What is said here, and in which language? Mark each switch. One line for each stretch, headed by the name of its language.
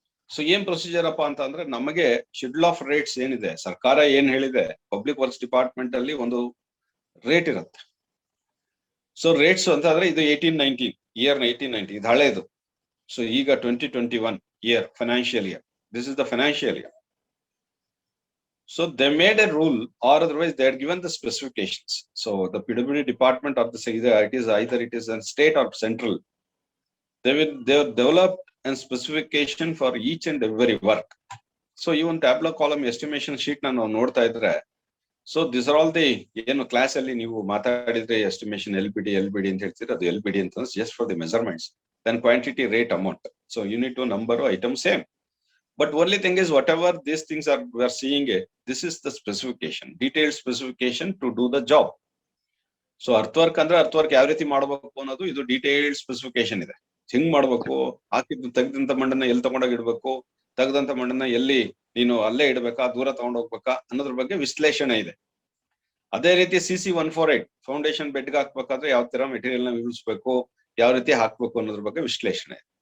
Kannada: So ಏನ್ procedure ಅಪ್ಪ ಅಂತ ಅಂದ್ರೆ, ನಮಗೆ ಶೆಡ್ಯೂಲ್ ಆಫ್ ರೇಟ್ಸ್ ಏನಿದೆ, ಸರ್ಕಾರ ಏನ್ ಹೇಳಿದೆ, ಪಬ್ಲಿಕ್ ವರ್ಕ್ಸ್ ಡಿಪಾರ್ಟ್ಮೆಂಟ್ ಅಲ್ಲಿ ಒಂದು ರೇಟ್ ಇರುತ್ತೆ. ಸೊ ರೇಟ್ಸ್ ಅಂತ ಅಂದ್ರೆ ಇದು 18-19 ಇಯರ್ 18-19 ಇದು ಹಳೇದು. ಸೊ ಈಗ 2021 year financial year, this is the financial year.
English: So they made a rule, or otherwise they had given the specifications. So the PWD department of the either it is a state or central, they have developed a specification for each and every work. So even tabular column estimation sheet na
Kannada: ನಾವು ನೋಡ್ತಾ ಇದ್ರೆ,
English: so these are all the
Kannada: ಏನು class ಅಲ್ಲಿ ನೀವು ಮಾತಾಡಿದ್ರೆ estimation LBD ಅಂತ
English: ಹೇಳ್ತೀರಾ, ಅದು LBD ಅಂತ just for the measurements, then quantity, rate, amount. So you need to number item same. But only thing is, whatever these things are we are seeing, this is the specification, detailed specification to do the job.
Kannada: So earthwork ಅಂದ್ರೆ earthwork ಯಾವ ರೀತಿ ಮಾಡಬೇಕು ಅನ್ನೋದು ಇದು detailed specification ಇದೆ. ಹಿಂಗ್ ಮಾಡ್ಬೇಕು, ಹಾಕಿದ್ದು ತೆಗೆದಂತ ಮಣ್ಣನ್ನ ಎಲ್ಲಿ ತಗೊಂಡೋಗಿ ಇಡ್ಬೇಕು, ತೆಗೆದಂತ ಮಣ್ಣನ್ನ ಎಲ್ಲಿ ನೀನು ಅಲ್ಲೇ ಇಡ್ಬೇಕಾ, ದೂರ ತಗೊಂಡ್ ಹೋಗ್ಬೇಕಾ ಅನ್ನೋದ್ರ ಬಗ್ಗೆ ವಿಶ್ಲೇಷಣೆ ಇದೆ. ಅದೇ ರೀತಿ CC-148 ಫೌಂಡೇಶನ್ ಬೆಡ್ಗೆ ಹಾಕ್ಬೇಕಾದ್ರೆ ಯಾವ ತರ ಮೆಟೀರಿಯಲ್ ನ ಇಳಿಸ್ಬೇಕು, ಯಾವ ರೀತಿ ಹಾಕ್ಬೇಕು ಅನ್ನೋದ್ರ ಬಗ್ಗೆ ವಿಶ್ಲೇಷಣೆ.